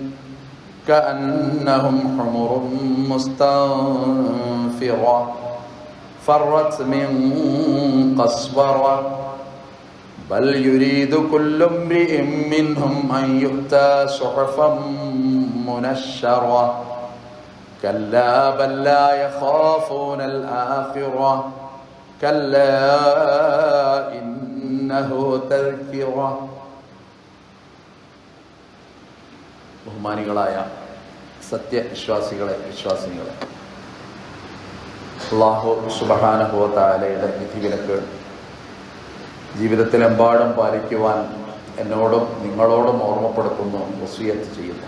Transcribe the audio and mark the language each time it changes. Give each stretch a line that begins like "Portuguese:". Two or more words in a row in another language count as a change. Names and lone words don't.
Arabic: كأنهم حمر مستنفرة فرت من قسورة بل يريد كل امرئ منهم أن يؤتى صحفا منشرة كلا بل لا يخافون الآخرة كلا إنه تذكرة.
Malayalam: ബഹുമാനികളായ സത്യവിശ്വാസികളെ, വിശ്വാസിനികളെ,
Arabic: الله سبحانه وتعالى
Malayalam: വിധിവിലക്ക് ജീവിതത്തിലെമ്പാടും പാലിക്കുവാൻ എന്നോടും നിങ്ങളോടും ഓർമ്മപ്പെടുത്തുന്നു, വസിയത്ത് ചെയ്യുന്നു.